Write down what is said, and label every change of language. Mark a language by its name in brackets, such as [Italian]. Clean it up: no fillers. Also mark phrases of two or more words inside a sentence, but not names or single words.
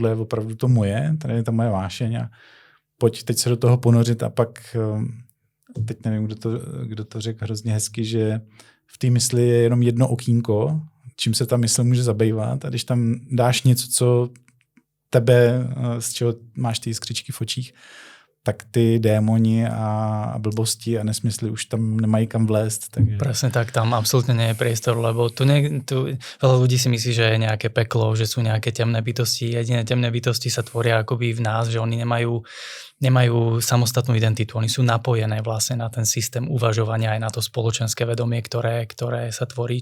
[Czech] je opravdu to moje, tady je ta moje vášeň a pojď teď se do toho ponořit a pak, teď nevím, kdo to řekl hrozně hezky, že v té mysli je jenom jedno okýnko, čím se ta mysl může zabývat a když tam dáš něco, co tebe, z čeho máš ty jiskřičky v očích, tak ty démoni a blbosti a nesmysly už tam nemají kam vlézt. Takže... [Slovak] Presne tak, tam absolútne nie je priestor, lebo tu veľa ľudí si myslí, že je nejaké peklo, že sú nejaké temné bytosti. Jediné temné bytosti sa tvoria akoby v nás, že oni nemajú samostatnú identitu. Oni sú napojené vlastne na ten systém uvažovania aj na to spoločenské vedomie, ktoré sa tvorí.